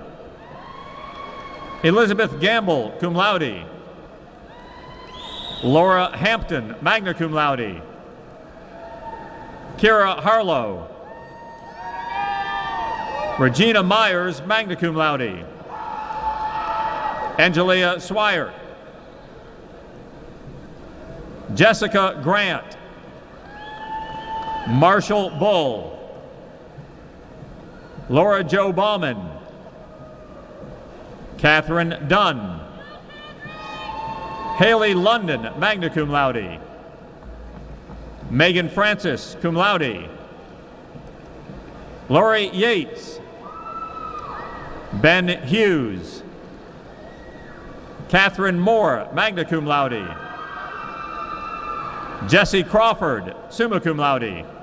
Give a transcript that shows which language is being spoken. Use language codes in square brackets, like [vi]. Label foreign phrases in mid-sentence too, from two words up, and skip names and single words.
[en] Elizabeth Gamble, [la] cum laude. [en] Laura Hampton, [la] magna cum laude. [en] Kira Harlow. Regina Myers, [la] magna cum laude. [en] Angelia Swire. Jessica Grant. Marshall Bull. Laura Jo Bauman. Catherine Dunn. Haley London, [la] magna cum laude. [en] Megan Francis, [la] cum laude. [en] Lori Yates. Ben Hughes. Catherine Moore, [la] magna cum laude. [en] Jesse Crawford, [la] summa cum laude.